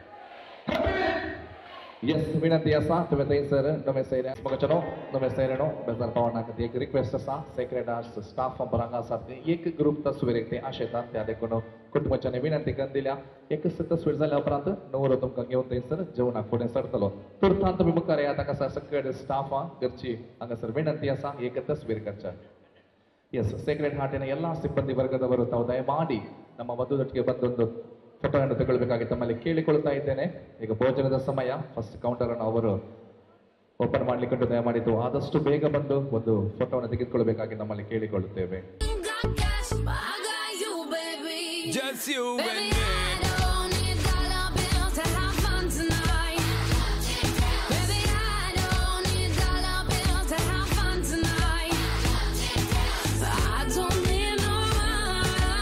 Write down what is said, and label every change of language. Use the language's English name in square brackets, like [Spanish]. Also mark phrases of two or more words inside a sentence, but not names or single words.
[Konkani] येस विनंती आसा तुमी थंयसर नवे सयऱ्या मोगाचेनो नवे सयऱ्यानो बेजार पावना खातीर एक रिक्वेस्ट आसा सेक्रेट आर्ट्स स्टाफ बरांग आसात एक ग्रुप तस्वीरेक ते आशेतात त्या देखून कुटुंबाच्यानी विनंती करून दिल्या एक तस्वीर जाल्या उपरांत न्हवरो तुमकां घेवन थंयसर जेवणाक फुडें सरतलो तुर्तांत तुमी मुखार येयात हांगासर सगळे स्टाफ घरची हांगासर विनंती आसा एक तस्वीर करच्या [Kannada] ಎಸ್ ಸೇಕ್ರೆಡ್ ಹಾರ್ಟಿನ ಎಲ್ಲ ಸಿಬ್ಬಂದಿ ವರ್ಗದವರು ತಾವು ದಯಮಾಡಿ ನಮ್ಮ ವಧುದೊಟ್ಟಿಗೆ ಬಂದೊಂದು ಫೋಟೋವನ್ನು ತಗೊಳ್ಬೇಕಾಗಿ ತಮ್ಮಲ್ಲಿ ಕೇಳಿಕೊಳ್ತಾ ಇದ್ದೇನೆ. ಈಗ ಭೋಜನದ ಸಮಯ, [English] first counter [Kannada] ಅನ್ನು ಅವರು ಓಪನ್ ಮಾಡ್ಲಿಕ್ಕೆ ದಯಮಾಡಿ ಆದಷ್ಟು ಬೇಗ ಬಂದು ಒಂದು ಫೋಟೋವನ್ನು ತೆಗೆದುಕೊಳ್ಬೇಕಾಗಿ ನಮ್ಮಲ್ಲಿ ಕೇಳಿಕೊಳ್ಳುತ್ತೇವೆ. [English] Just you and me. I don't need dollar bills to have fun tonight. Baby, I don't need dollar bills to have fun tonight. I don't need no money.